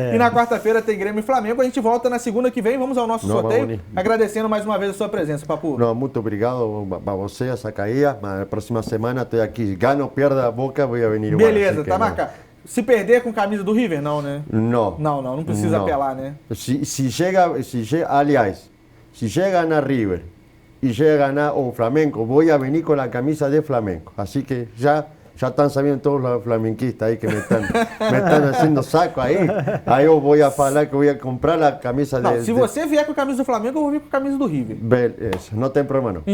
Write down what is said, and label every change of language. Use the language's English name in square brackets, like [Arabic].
[Portuguese] E na quarta-feira tem Grêmio e Flamengo. A gente volta na segunda que vem, vamos ao nosso sorteio. Agradecendo mais uma vez a sua presença, Papu. Muito obrigado a você, a Zacarias. Na próxima semana estou aqui. Gano, perda a Boca, vou venir igual. Beleza, tá marcado. Se perder com camisa do River, não, né? Não precisa apelar, né? Se chega, aliás, se chega na River [Spanish] y llega a ganar o Flamengo, voy a venir con la camisa de Flamengo. Así que ya [Portuguese] já estão sabendo todos os flamenguistas aí que me estão fazendo saco aí. Aí eu vou falar que vou comprar a camisa não, se você vier com a camisa do Flamengo, eu vou vir com a camisa do River. Beleza, não tem problema não.